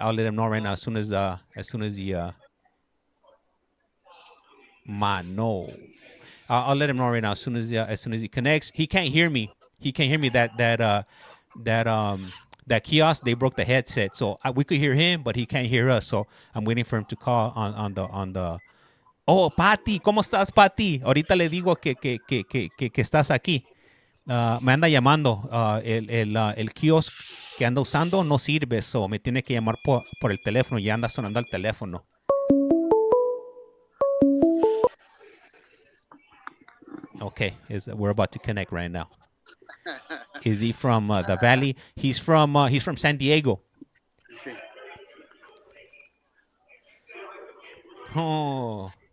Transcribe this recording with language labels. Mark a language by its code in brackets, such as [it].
[en] I'll let him know right now as soon as he Mano. I'll let him know right now as soon as he connects. He can't hear me. He can't hear me. That kiosk, they broke the headset, so we could hear him, but he can't hear us. So I'm waiting for him to call on the. [es] Oh, Pati, ¿cómo estás, Pati? Ahorita le digo que estás aquí. Me anda llamando. El kiosk que anda usando no sirve, so me tiene que llamar por el teléfono. Ya anda sonando el teléfono. [en] Okay, we're about to connect right now. Is he from the Valley? He's from San Diego. Oh.